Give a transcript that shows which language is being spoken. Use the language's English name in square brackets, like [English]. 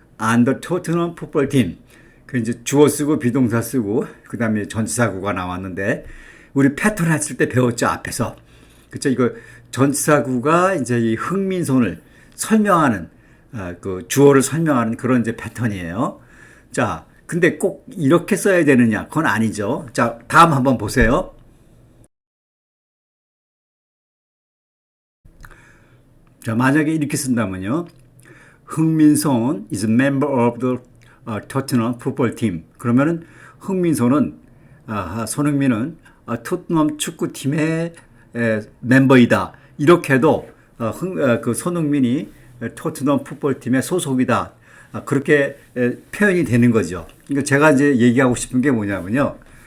[English] on the Tottenham football team. [Korean] 그 이제 주어 쓰고 비동사 쓰고 그다음에 전치사구가 나왔는데 우리 패턴 했을 때 배웠죠, 앞에서. 그렇죠? 이거 전치사구가 이제 이 흥민손을 설명하는 그 주어를 설명하는 그런 이제 패턴이에요. 자, 근데 꼭 이렇게 써야 되느냐? 그건 아니죠. 자, 다음 한번 보세요. 자, 만약에 이렇게 쓴다면요. [English] 흥민손 is a member of the Tottenham football team. [Korean] 그러면은 흥민손은 손흥민은 토트넘 축구팀의 멤버이다. 이렇게 해도 그 손흥민이 토트넘 풋볼팀의 소속이다. 그렇게 표현이 되는 거죠. 그러니까 제가 이제 얘기하고 싶은 게 뭐냐면요.